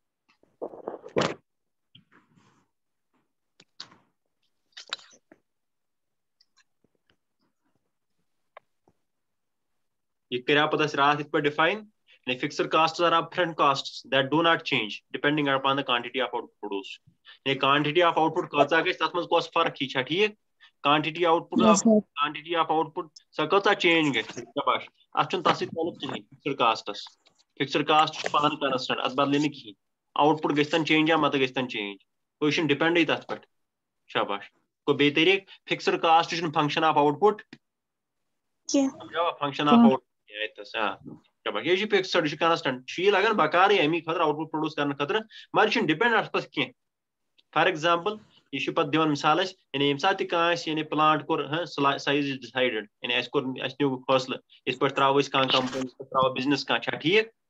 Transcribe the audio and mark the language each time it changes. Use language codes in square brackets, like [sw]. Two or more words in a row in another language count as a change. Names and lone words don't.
[ks] یہ کریا پتہ اَسہِ راتھ یِتھ پٲٹھۍ [en] define fixed costs are upfront costs that do not change depending upon the quantity of output [ks] produced [en] quantity of output [ks] کۭژاہ گژھِ تتھ منٛز کۄس فرق یی چھا ٹھیٖک quantity of output سۄ کۭژاہ چینج گژھِ شاباش اتھ چھُنہٕ تتھ سۭتۍ تعلق کِہینۍ [en] fixed costs fixed cost [ks] چھُ پانہٕ کنسٹنٹ اتھ بدلہِ نہٕ کِہینۍ آوُٹ پُٹ گژھِ تن چینج یا مت گژھِ تن چینج گوٚو ڈِپٮ۪نٛڈٕے تَتھ پٮ۪ٹھ شاباش گوٚو بیٚیہِ طریٖقہٕ [en] fixed cost [ks] چھُنہٕ [en] function of output [ks] سمجھاوا [en] function of out [ks] شاباش یہِ چھُ فِکسٕڈ یہِ چھُ کانسٹنٹ چھُ یہِ لگان بکارٕے اَمی خٲطرٕ [en] output produce [ks] کرنہٕ خٲطرٕ مگر یہِ چھُنہٕ ڈِپٮ۪نٛڈ اَتھ پٮ۪ٹھ کینٛہہ [en] for example [ks] یہ پتہ دِوان مثال اَسہِ یعنی ییٚمہِ ساتہٕ تہِ کانٛہہ آسہِ یعنی پلانٹ کوٚر [en] size is decided [ks] یعنی اَسہِ نیوٗ فٲصلہٕ یِتھ پٲٹھۍ تراوو أسۍ کانٛہہ کمپنی یِتھ پٲٹھۍ تراوو بِزنس کانٛہہ چھا ٹھیٖک